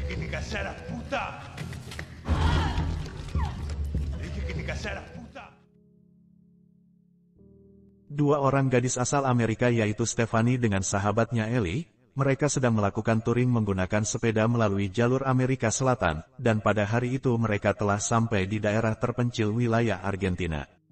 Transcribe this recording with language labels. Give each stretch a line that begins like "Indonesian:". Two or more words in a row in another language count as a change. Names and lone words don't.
Spanish: casar a puta. Dije que te casara puta.
Indonesian: Dua orang gadis asal Amerika yaitu Stephanie dengan sahabatnya Ellie, mereka sedang melakukan touring menggunakan sepeda melalui jalur Amerika Selatan, dan pada hari itu mereka telah sampai di daerah terpencil wilayah Argentina.